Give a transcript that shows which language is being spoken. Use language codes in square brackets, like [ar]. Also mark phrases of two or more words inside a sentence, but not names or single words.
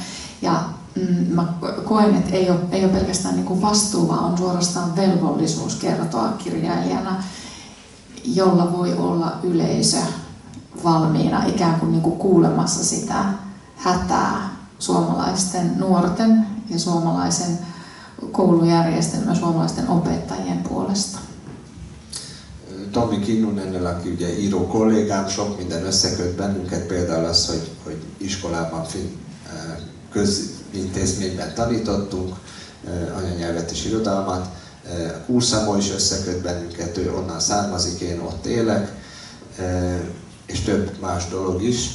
[fi] Ja mä koen, että ei ole pelkästään niin kuin vastuu, vaan on suorastaan velvollisuus kertoa kirjailijana, jolla voi olla yleisö valmiina ikään kuin kuulemassa sitä hätää suomalaisten nuorten ja suomalaisen koulujärjestelmän, suomalaisten opettajien puolesta. [hu] Tommi Kinnunennellakin ugye író kollégám, sok minden összeköt bennünket, például az, hogy iskolában közintézményben tanítottunk anyanyelvet és irodalmat. Kuusamo is összeköt bennünket, ő onnan származik, én ott élek, és több más dolog is.